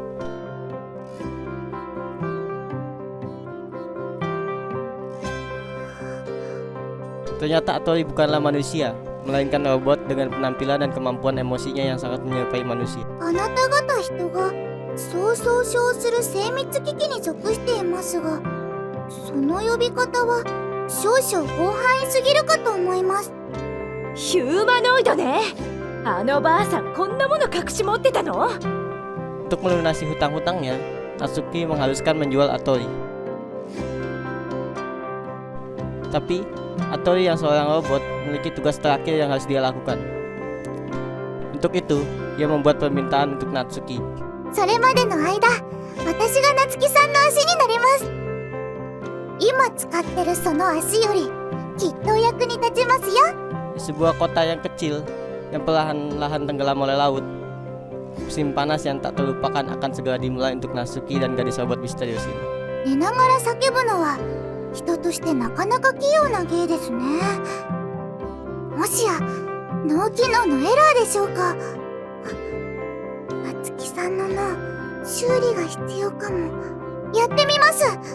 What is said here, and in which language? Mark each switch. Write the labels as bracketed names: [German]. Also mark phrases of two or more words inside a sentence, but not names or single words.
[Indonesian] Ternyata Atori bukanlah manusia, melainkan robot dengan penampilan dan kemampuan emosinya yang sangat menyerupai manusia. [Japanese] あなた方人がそうそう称する精密機器に属していますが、その呼び方は少々広範囲すぎるかと思います。ヒューマノイドね。あのばあさんこんなもの隠し持ってたの？ [Indonesian] Untuk melunasi hutang-hutangnya, Natsuki mengharuskan menjual Atori. Tapi, Atori yang seorang robot memiliki tugas terakhir yang harus dia lakukan. Untuk itu, ia membuat permintaan untuk Natsuki. [Japanese] それまでの間、私が夏希さんの足になります。今使ってるその足よりきっと役に立ちますよ。 [Indonesian] Di sebuah kota yang kecil yang perlahan-lahan tenggelam oleh laut, musim panas yang tak terlupakan akan segera dimulai untuk Natsuki dan gadis robot misterius ini. [Japanese] 寝ながら叫ぶのは人としてなかなか器用な芸ですね。もしや脳機能のエラーでしょうか。夏希さんの脳、修理が必要かも。やってみます。